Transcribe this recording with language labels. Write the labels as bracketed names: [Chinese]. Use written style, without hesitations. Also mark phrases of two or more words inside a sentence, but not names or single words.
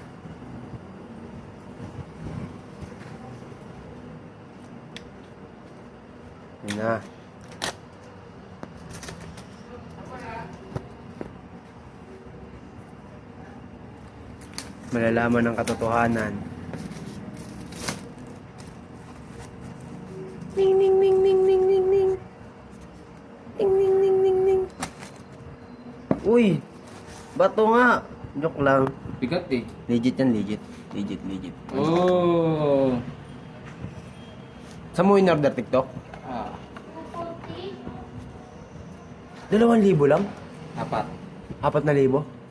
[Filipino] Yun na. Malalaman ng katotohanan. Ning ning ning ning ning ning ning. Ning ning ning ning ning. Uy! Bato nga! Joke lang. Bigat eh. Legit yan, legit. Legit, legit. Oh. Saan mo in-order TikTok? Ah, 2,000 lang? apat. 4,000?